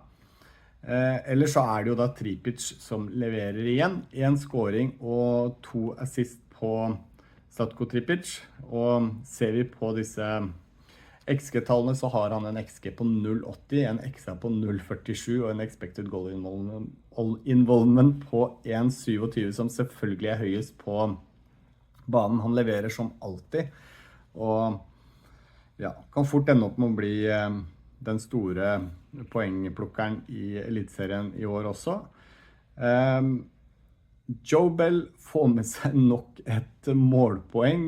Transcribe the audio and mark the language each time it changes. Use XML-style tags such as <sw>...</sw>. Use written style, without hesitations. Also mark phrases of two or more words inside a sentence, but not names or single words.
<no>Ellers så er det jo da Tripic som leverer igjen. 1 scoring og 2 assist på Zlatko Tripic. Og ser vi på disse XG-tallene, så har han en XG på 0,80, en XA på 0,47 og en</no> <en>expected goal involvement</en> <no>på 1,27, som selvfølgelig er høyest på banen. Han leverer som alltid, og ja, kan fort ende opp med å bli den store poengplukkeren i Elitserien i år også. Joe Bell får med seg nok et målpoeng.</no>